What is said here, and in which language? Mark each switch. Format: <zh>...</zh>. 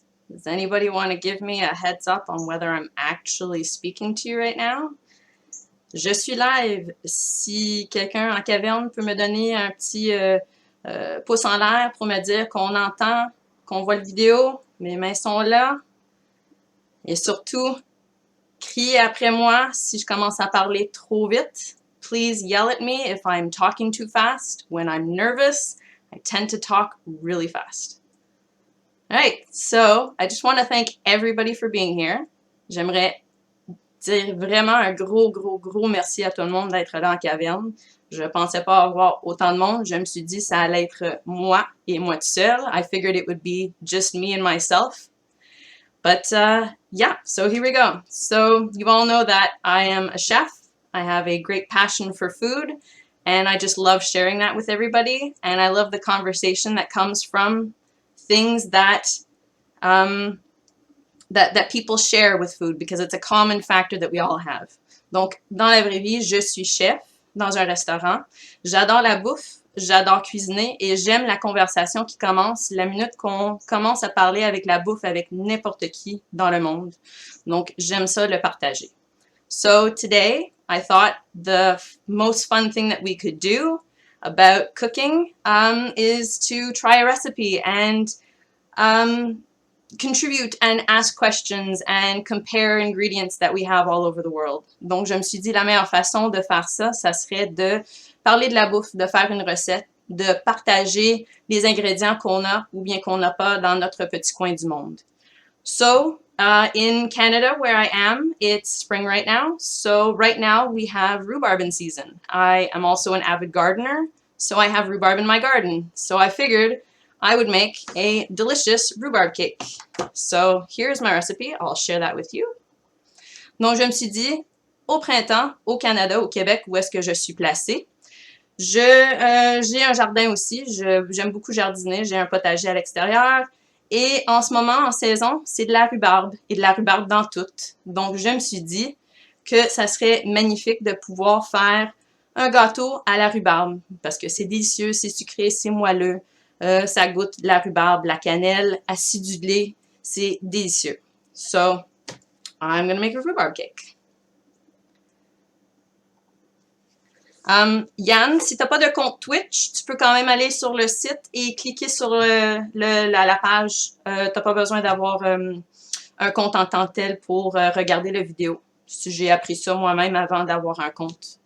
<en>Does anybody want to give me a heads up on whether I'm actually speaking to you right now?</en> <fr>Je suis live. Si quelqu'un en caverne peut me donner un petit pouce en l'air pour me dire qu'on entend, qu'on voit la vidéo, mes mains sont là. Et surtout, criez après moi si je commence à parler trop vite.</fr> <en>Please yell at me if I'm talking too fast. When I'm nervous, I tend to talk really fast. All right, so I just want to thank everybody for being here.</en> <fr>J'aimerais dire vraiment un gros merci à tout le monde d'être là en caverne. Je pensais pas avoir autant de monde. Je me suis dit ça allait être moi et moi tout seul.</fr> <en>I figured it would be just me and myself. But yeah, so here we go. So you all know that I am a chef. I have a great passion for food, and I just love sharing that with everybody. And I love the conversation that comes from things that that people share with food, because it's a common factor that we all have.</en> <fr>Donc, dans la vraie vie, je suis chef dans un restaurant. J'adore la bouffe, j'adore cuisiner et j'aime la conversation qui commence la minute qu'on commence à parler avec la bouffe avec n'importe qui dans le monde. Donc, j'aime ça le partager.</fr> <en>So today, I thought the most fun thing that we could do about cooking is to try a recipe and contribute and ask questions and compare ingredients that we have all over the world.</en> <fr>Donc, je me suis dit, la meilleure façon de faire ça, ça serait de parler de la bouffe, de faire une recette, de partager les ingrédients qu'on a ou bien qu'on n'a pas dans notre petit coin du monde.</fr> <en>So, in Canada, where I am, it's spring right now. So right now we have rhubarb in season. I am also an avid gardener, so I have rhubarb in my garden. So I figured I would make a delicious rhubarb cake. So here's my recipe. I'll share that with you.</en> <fr>Donc, je me suis dit, au printemps, au Canada, au Québec, où est-ce que je suis placée, j'ai un jardin aussi. J'aime beaucoup jardiner. J'ai un potager à l'extérieur. Et en ce moment, en saison, c'est de la rhubarbe. Et de la rhubarbe dans tout. Donc, je me suis dit que ça serait magnifique de pouvoir faire un gâteau à la rhubarbe. Parce que c'est délicieux, c'est sucré, c'est moelleux. Ça goûte la rhubarbe, la cannelle, acidulé. C'est délicieux.</fr> <en>So, I'm gonna make a rhubarb cake.</en> <fr>Yann, si t'as pas de compte Twitch, tu peux quand même aller sur le site et cliquer sur la page. T'as pas besoin d'avoir un compte en tant que tel pour regarder la vidéo. J'ai appris ça moi-même avant d'avoir un compte.</fr>